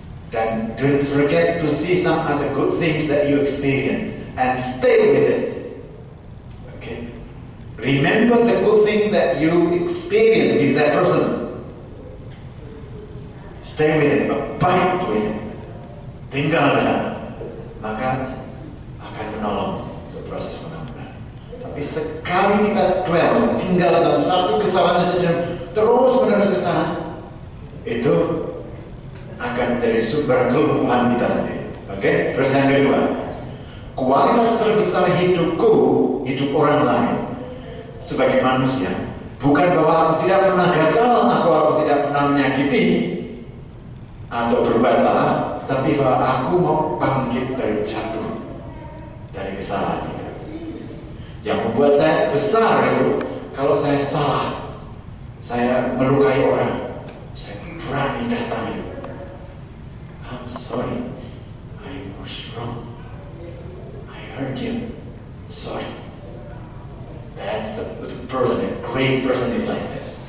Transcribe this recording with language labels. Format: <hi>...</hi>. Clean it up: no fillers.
<en>Dan don't forget to see some other good things that you experience. and stay with it. Okay? Remember the good thing that you experienced with that person. Stay with it, abide with it.</en> <id>Tinggal di sana, maka akan menolong untuk proses pengampunan. Tapi sekali kita tinggal dalam satu kesalahan saja terus menerus ke sana, itu akan menjadi sumber kelumpuhan kita sendiri. Oke? Terus yang kedua, kualitas terbesar hidupku, hidup orang lain sebagai manusia, bukan bahwa aku tidak pernah gagal, aku tidak pernah menyakiti atau berbuat salah, tapi bahwa aku mau bangkit dari jatuh, dari kesalahan itu. Yang membuat saya besar itu, kalau saya salah, saya melukai orang, saya berani datang itu.</id> <en>I'm sorry, I was wrong, I hurt you, sorry. That's the person, a great person is like that.</en>